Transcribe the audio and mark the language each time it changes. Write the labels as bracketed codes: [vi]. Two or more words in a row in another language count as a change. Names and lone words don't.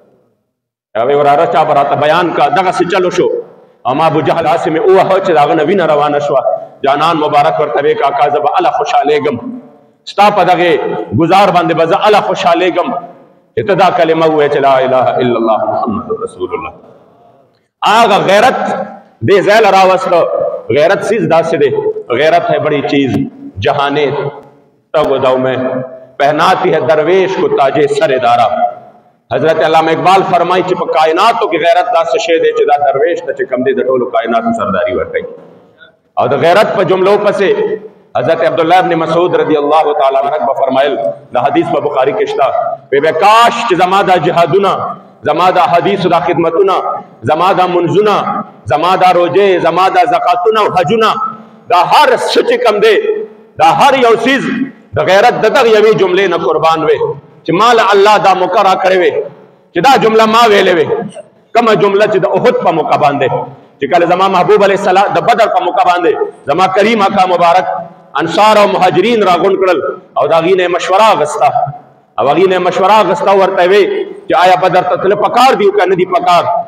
[ps] هغې وراره چا به راته بیان کا دغسې چلو شو او ما ابو جهل هسې مې ووهه چې د هغه نه وینه روانه شوه جانان مبارک ورته وې کاکا زه به هله خوشحالېږم ستا په دغې ګزار باندې به زه هله خوشحالېږم چې ته دا کلمه ووایې چې [ar] لا اله الا الله محمد رسول الله [ps] هغه غیرت دې ځای له راوسته غیرت چیز داسې دی [ur] غیرت ہے بڑی چیز جہانے تگ و دو میں پہناتی ہے درویش کو تاج سر دارا [ps] حضرت علامہ اقبال فرمائی چې په کائناتو کې غیرت داسې شی دی چې دا درویش ته چې کم دی د ټولو کائناتو سرداری ورکوي او د غیرت په جملو پسې حضرت عبداللہ ابن مسعود [ar] رضی اللہ تعالیٰ عنہ [ps] به فرمایل د حدیث په بخاری کې شته وی کاش چې زما دا جهادونه زما دا حدیث دا خدمتونه زما دا منځونه زما دا روزه زما دا زکاتونه او حجونه دا هر څه چې کم دی دا هر یو څیز د غیرت د دغه یوې جملې نه قربان وي چې مال الله دا مقرره کړی وي چې دا جمله ما ویلې وي کومه جمله چې د احد په موقع باندې چې کله زما محبوب [ar] علیه السلام [ps] د بدر په موقع باندې زما کریم آقا مبارک انصار او مهاجرین راغون کړل او دا غینه مشوره غستا او غینه مشوره غستا ورته وي چې آیا بدر ته تل پکار دیو کنه دی پکار